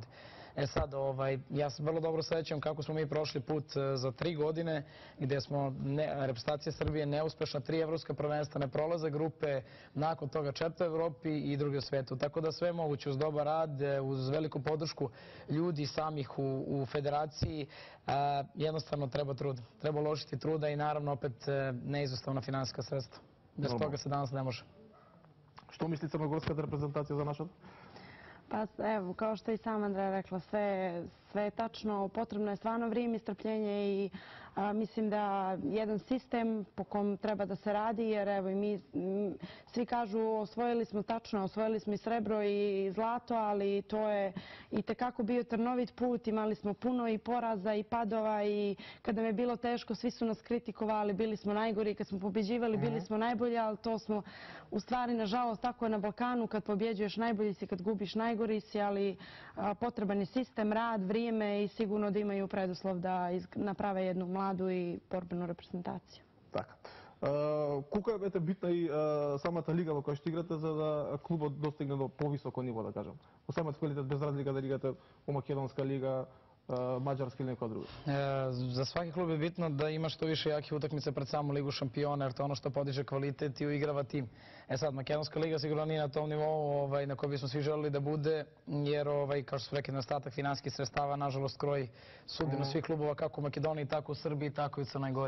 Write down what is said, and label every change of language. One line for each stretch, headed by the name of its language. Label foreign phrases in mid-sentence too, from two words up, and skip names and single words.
Serbian: E sad, ja se vrlo dobro sećam kako smo mi prošli put za 3 godine, gde smo reprezentacija Srbije neuspešna, 3 evropska prvenstva, ne prolaze grupe, nakon toga 4 u Evropi i drugi u svetu. Tako da sve je moguće uz dobar rad, uz veliku podršku ljudi samih u federaciji, jednostavno treba trud. Treba uložiti truda i naravno opet neizostavna finansijska sredstva. Bez toga se danas ne može.
Macedonian: Што мисли црногорската репрезентација за нашата?
Serbian: Pa evo, kao što je i sama Andreja rekla, sve je tačno, potrebno je stvarno vrijeme i strpljenje i mislim da jedan sistem po kom treba da se radi, jer evo i mi svi kažu osvojili smo i srebro i zlato, ali to je i tekako bio trnovit put, imali smo puno i poraza i padova i kada nam je bilo teško svi su nas kritikovali, bili smo najgori, kad smo pobjeđivali bili smo najbolji, ali to smo u stvari nažalost tako je na Balkanu, kad pobjeđuješ najbolji si, kad gubiš najgori si, ali potreban je sistem, rad, vrijeme i sigurno da imaju preduslov da naprave jednu mladu i borbenu reprezentaciju. Така.
Macedonian: Колку е битна и самата лига во која што играте за да клубот достигне до повисоко ниво, да кажам? Во самиот квалитет, без разлика да играте у македонска лига,
Serbian: mađarski ili neko drugi? Za svaki klub je bitno da ima što više jakih utakmica pred samu ligu šampiona, jer to je ono što podiže kvalitet i uigrava tim. Sad, makedonska liga sigurno nije na tom nivou na kojoj bismo svi želeli da bude, jer, kao što su rekli, nedostatak finansijskih sredstava, nažalost, kroji sudbinu svih klubova, kako u Makedoniji, tako u Srbiji, tako i u Crnoj Gori.